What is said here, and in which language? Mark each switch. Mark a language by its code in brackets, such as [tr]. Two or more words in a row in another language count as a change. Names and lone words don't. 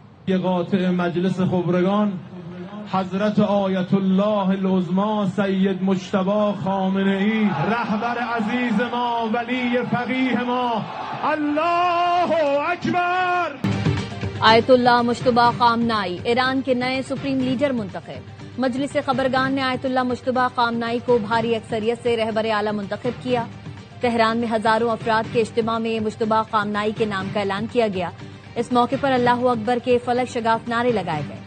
[fa] که قاطع مجلس خبرگان حضرت آیت الله العظما سید مجتبی خامنه ای رهبر عزیز ما ولی فقیه ما [ar] الله اکبر [ur] آیت اللہ مشتبا خامنائی ایران کے نئے [en] supreme leader [ur] منتخب. مجلس خبرگان نے آیت اللہ مشتبا خامنائی کو بھاری اکثریت سے رہبر اعلیٰ منتخب کیا. تہران میں ہزاروں افراد کے اجتماع میں مشتبا خامنائی کے نام کا اعلان کیا گیا. اس موقع پر [ar] الله أكبر [ur] کے فلک شگاف نعرے لگائے گئے.